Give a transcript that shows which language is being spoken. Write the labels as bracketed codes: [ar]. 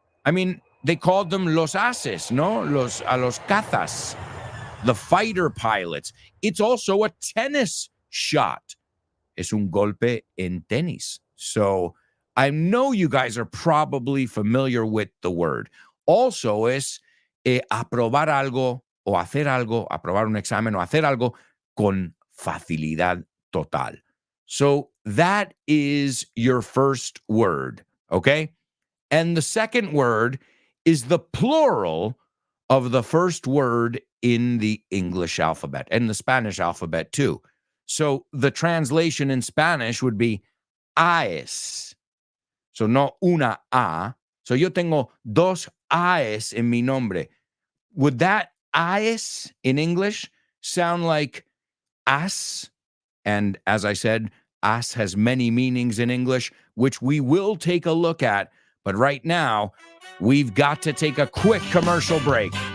[en] I mean, they called them [es] los ases, no? A los cazas, [en] the fighter pilots. It's also a tennis shot. [es] Es un golpe en tenis. [en] So I know you guys are probably familiar with the word. [es] Also es aprobar algo o hacer algo, aprobar un examen o hacer algo con facilidad total. [en] So that is your first word, okay? And the second word is the plural of the first word in the English alphabet and the Spanish alphabet too. So the translation in Spanish would be AES. [es] So no una A. So yo tengo dos AES en mi nombre. [en] Would that AES in English sound like as? And as I said, as has many meanings in English, which we will take a look at. But right now, we've got to take a quick commercial break.